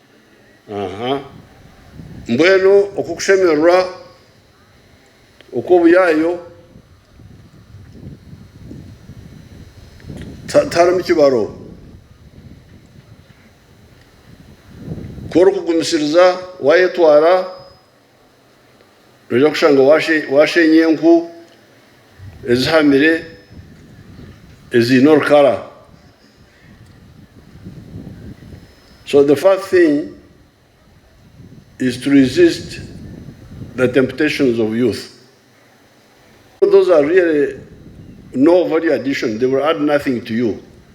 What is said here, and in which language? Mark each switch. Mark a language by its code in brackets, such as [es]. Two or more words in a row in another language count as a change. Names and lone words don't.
[nyn] Mbwenu okukushemererwa uko obuyayo tarimu ekibaro, kora okugumisiriza wayetwara noja kushanga washenye enku ezihamire eziine orukara. [en] So the first thing is to resist the temptations of youth. Those are really no value addition. They will add nothing to you.